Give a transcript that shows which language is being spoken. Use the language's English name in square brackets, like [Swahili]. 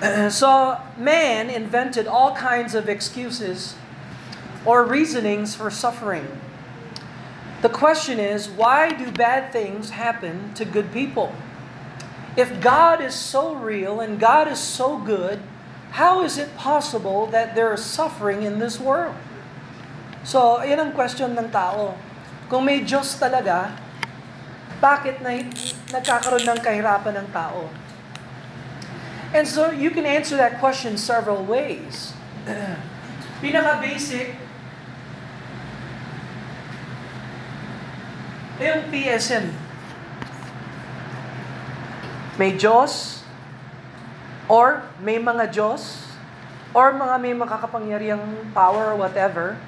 [English] So, man invented all kinds of excuses or reasonings for suffering. The question is, why do bad things happen to good people? If God is so real and God is so good, how is it possible that there is suffering in this world? [Filipino] So, yan ang question ng tao. Kung may Diyos talaga, bakit nagkakaroon ng kahirapan ng tao? [English] And so, you can answer that question several ways. [Filipino] Pinaka-basic, yung theism. May Diyos, or may mga Diyos, or may makakapangyarihang power or whatever.